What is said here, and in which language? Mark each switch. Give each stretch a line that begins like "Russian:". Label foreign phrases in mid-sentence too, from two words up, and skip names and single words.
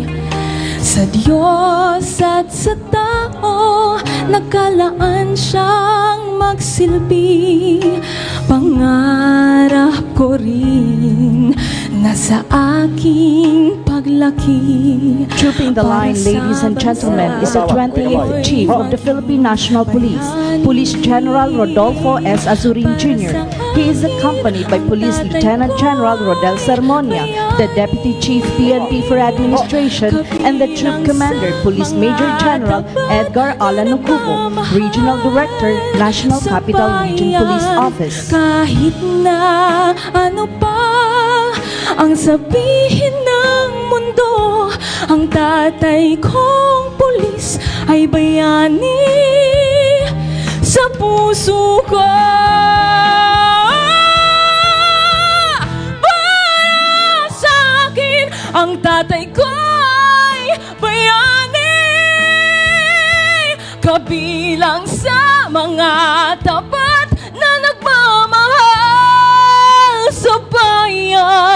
Filipino: Sa Diyos at sa tao, nakalaan siyang magsilbi. Pangarap ko rin na sa aking paglaki.
English: Trooping the line, ladies and gentlemen, is the 28th Chief of the Philippine National Police, Police General Rodolfo S. Azurin Jr. He is accompanied by Police Lieutenant General Rodel Sermonia, the Deputy Chief PNP for Administration, and the Troop Commander, Police Major General Edgar Alan Nucubo, Regional Director, National Capital Region Police Office.
Filipino: Kahit na ano pa ang sabihin ng mundo, ang tatay kong pulis ay bayani sa puso ko. Para sa akin, ang tatay ko ay bayani, kabilang sa mga tapat na nagmamahal sa bayan.